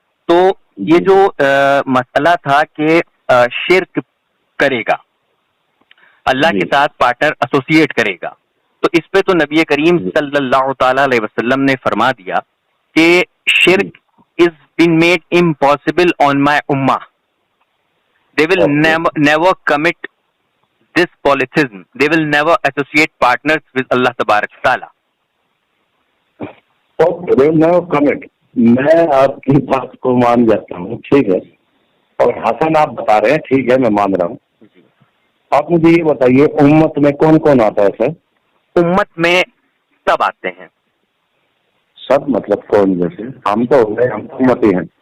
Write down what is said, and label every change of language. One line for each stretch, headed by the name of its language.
Urdu: تو یہ جو مسئلہ تھا کہ شرک کرے گا، اللہ کے ساتھ پارٹنر ایسوسیٹ کرے گا، تو اس پہ تو نبی کریم صلی اللہ تعالی علیہ وسلم نے فرما دیا کہ شرک
English: is been made impossible on my ummah. They will never commit this polytheism. They will never associate partners with Allah Tabarak Ta'ala. Okay, they will never commit.
Urdu: میں آپ کی بات کو مان جاتا ہوں، ٹھیک ہے، اور حسن آپ بتا رہے ہیں، ٹھیک ہے، میں مان رہا ہوں. آپ مجھے یہ بتائیے امت میں کون کون آتا ہے سر؟ امت میں سب آتے ہیں. سب مطلب کون؟ جیسے ہم تو ہو گئے، ہم امتی ہیں.